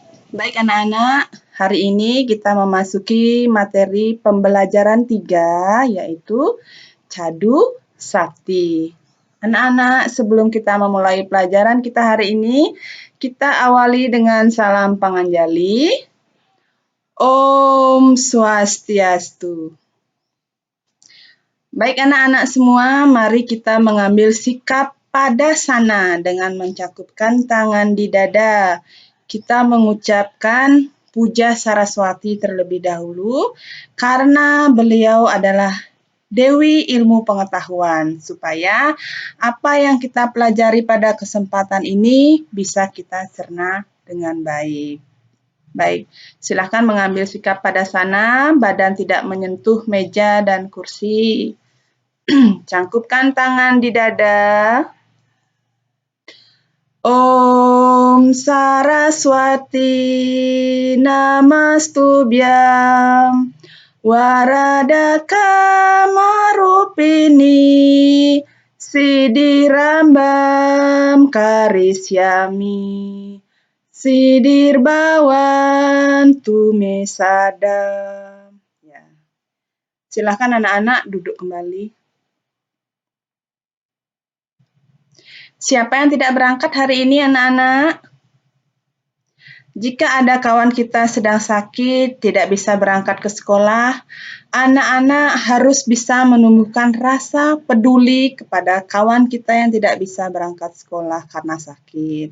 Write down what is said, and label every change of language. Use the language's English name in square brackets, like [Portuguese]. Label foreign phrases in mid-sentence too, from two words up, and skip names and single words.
[Indonesian] Baik anak-anak, hari ini kita memasuki materi pembelajaran 3, yaitu Cadu Sakti. Anak-anak, sebelum kita memulai pelajaran kita hari ini, kita awali dengan salam panganjali. [Sanskrit] Om Swastiastu. [Indonesian] Baik anak-anak semua, mari kita mengambil sikap padasana dengan mencakupkan tangan di dada. Kita mengucapkan puja Saraswati terlebih dahulu karena beliau adalah Dewi Ilmu Pengetahuan, supaya apa yang kita pelajari pada kesempatan ini bisa kita cerna dengan baik. Baik, silakan mengambil sikap padasana, badan tidak menyentuh meja dan kursi. Cangkupkan tangan di dada. [Sanskrit] Om Saraswati Namastubhyam Warada Kamarupini Siddhirambam Karisyami Siddhirbawan Tumesadam. [Indonesian] Ya. Silakan anak-anak duduk kembali. Siapa yang tidak berangkat hari ini, anak-anak? Jika ada kawan kita sedang sakit, tidak bisa berangkat ke sekolah, anak-anak harus bisa menumbuhkan rasa peduli kepada kawan kita yang tidak bisa berangkat sekolah karena sakit.